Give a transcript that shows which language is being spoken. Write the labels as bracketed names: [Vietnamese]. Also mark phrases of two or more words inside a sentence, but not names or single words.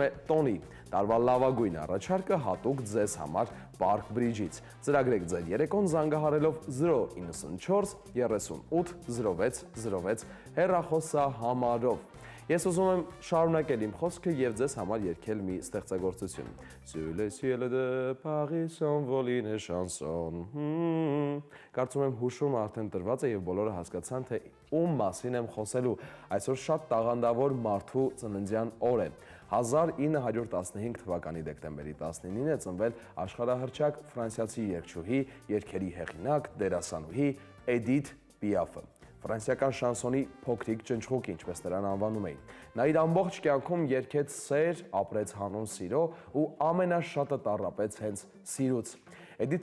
[Armenian] է տոնի։ Տարվա լավագույն առաջարկը հատուկ ձեզ համար Park Bridge-ից։ Ծրագրեք ձեր երեկոն զանգահարելով 094 38 06 06 հեռախոսահամարով։ Ես ուզում եմ շարունակել իմ խոսքը եւ ձեզ համար երգել մի ստեղծագործություն։ [French] Sur les cieux de Paris s'envole une chanson։ [Armenian] Կարծում եմ հուշումը արդեն տրված է եւ բոլորը հասկացան, թե ում մասին եմ խոսելու։ Այսօր շատ տաղանդավոր մարդու ծննդյան օր է։ 1915 թվականի դեկտեմբերի 19-ին է ծնվել աշխարհահռչակ ֆրանսիացի երգչուհի, երգերի հեղինակ, դերասանուհի Էդիթ Պիաֆը։ Ֆրանսիական շանսոնի փոքրիկ ճնճղուկ, ինչպես նրան անվանում էին։ Նա իր ամբողջ կյանքում երգեց սեր, ապրեց հանուն սիրո ու ամենաշատը տառապեց հենց սիրուց։ Էդիթ